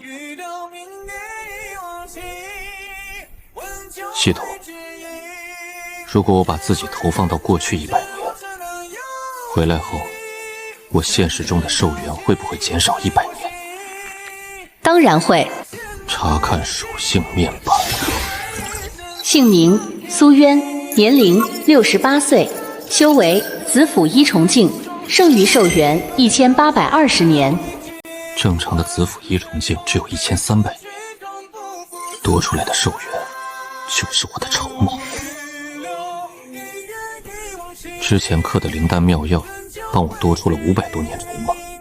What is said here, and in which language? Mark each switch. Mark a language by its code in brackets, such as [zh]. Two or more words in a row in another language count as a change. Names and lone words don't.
[zh] 系統，如果我把自己投放到過去100年，回來後，我現實中的壽元會不會減少100年？当然會。查看属性面板。姓名：蘇淵，年齡68歲，修為子府一重境，剩余壽元1820年。正常的子府一重境只有1300年，多出来的寿元就是我的筹码。之前刻的灵丹妙药，帮我多出了500多年筹碼。